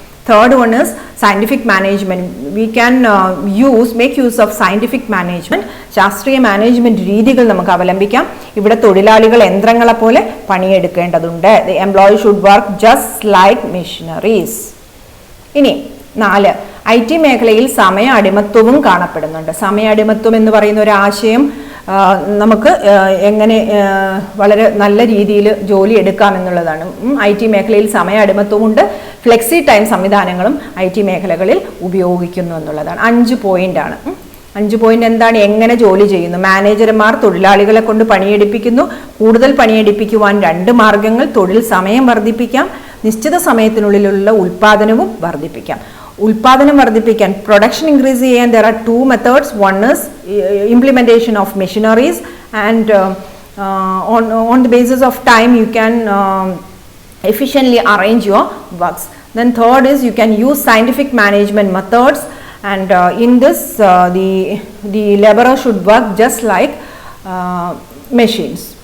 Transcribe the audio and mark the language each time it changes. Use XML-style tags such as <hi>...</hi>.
<en>Third one is scientific management. We can make use of scientific management.</en> <ml>ശാസ്ത്രീയ management രീതികൾ നമുക്ക് അവലംബിക്കാം. ഇവിടെ തൊഴിലാളികൾ യന്ത്രങ്ങളെ പോലെ പണിയെടുക്കേണ്ടതുണ്ട്.</ml> <en>The employee should work just like machineries.</en> <ml>ഇനി 4, IT മേഖലയിൽ സമയ അടിമത്വവും കാണപ്പെടുന്നുണ്ട്. സമയ അടിമത്വം എന്ന് പറയുന്ന ഒരു ആശയം നമുക്ക് എങ്ങനെ വളരെ നല്ല രീതിയിൽ ജോലി എടുക്കാം എന്നുള്ളതാണ്. IT മേഖലയിൽ സമയ അടിമത്വമുണ്ട്. ഫ്ലെക്സി ടൈം സംവിധാനങ്ങളും IT മേഖലകളിൽ ഉപയോഗിക്കുന്നു എന്നുള്ളതാണ്. 5 പോയിന്റാണ്. 5 പോയിന്റ് എന്താണ്? എങ്ങനെ ജോലി ചെയ്യുന്നു? മാനേജർമാർ തൊഴിലാളികളെ കൊണ്ട് പണിയെടുപ്പിക്കുന്നു. കൂടുതൽ പണിയെടുപ്പിക്കുവാൻ 2 മാർഗങ്ങൾ. തൊഴിൽ സമയം വർദ്ധിപ്പിക്കാം, നിശ്ചിത സമയത്തിനുള്ളിലുള്ള ഉൽപാദനവും വർദ്ധിപ്പിക്കാം. ഉൽപാദനം വർദ്ധിപ്പിക്കാൻ, പ്രൊഡക്ഷൻ ഇൻക്രീസ് ചെയ്യാൻ</ml> <en>there are 2 methods. One is implementation of machineries, and on the basis of time you can efficiently arrange your works. Then third is you can use scientific management methods, and in this the laborer should work just like machines.</en>